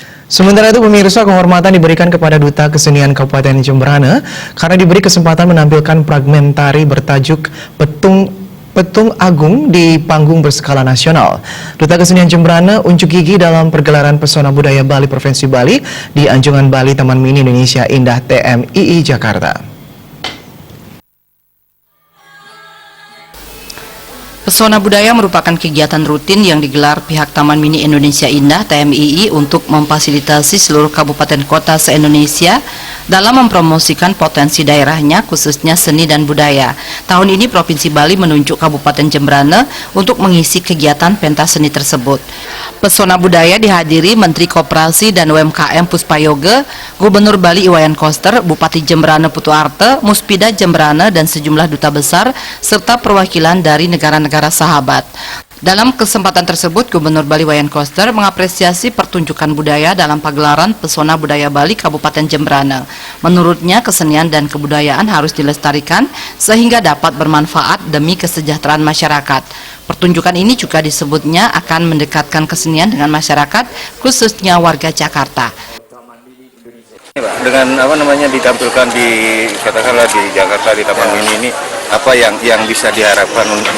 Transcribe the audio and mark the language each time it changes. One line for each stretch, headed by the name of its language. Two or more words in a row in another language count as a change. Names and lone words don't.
Indonesian: Sementara itu pemirsa, kehormatan diberikan kepada Duta Kesenian Kabupaten Jemberana karena diberi kesempatan menampilkan fragmen tari bertajuk Petung Agung di panggung berskala nasional. Duta Kesenian Jemberana unjuk gigi dalam pergelaran Pesona Budaya Bali Provinsi Bali di Anjungan Bali Taman Mini Indonesia Indah TMII Jakarta. Pesona Budaya merupakan kegiatan rutin yang digelar pihak Taman Mini Indonesia Indah (TMII) untuk memfasilitasi seluruh kabupaten kota se-Indonesia dalam mempromosikan potensi daerahnya, khususnya seni dan budaya. Tahun ini Provinsi Bali menunjuk Kabupaten Jemberana untuk mengisi kegiatan pentas seni tersebut. Pesona Budaya dihadiri Menteri Koperasi dan UMKM Puspayoga, Gubernur Bali Iwayan Koster, Bupati Jemberana Putu Arte, Muspida Jemberana, dan sejumlah duta besar serta perwakilan dari negara-negara sahabat. Dalam kesempatan tersebut, Gubernur Bali Iwayan Koster mengapresiasi pertunjukan budaya dalam pagelaran Pesona Budaya Bali Kabupaten Jemberana. Menurutnya, kesenian dan kebudayaan harus dilestarikan sehingga dapat bermanfaat demi kesejahteraan masyarakat. Pertunjukan ini juga disebutnya akan mendekatkan kesenian dengan masyarakat, khususnya warga Jakarta. Dengan ditampilkan di katakanlah di Jakarta di Taman Mini ini, apa yang bisa diharapkan untuk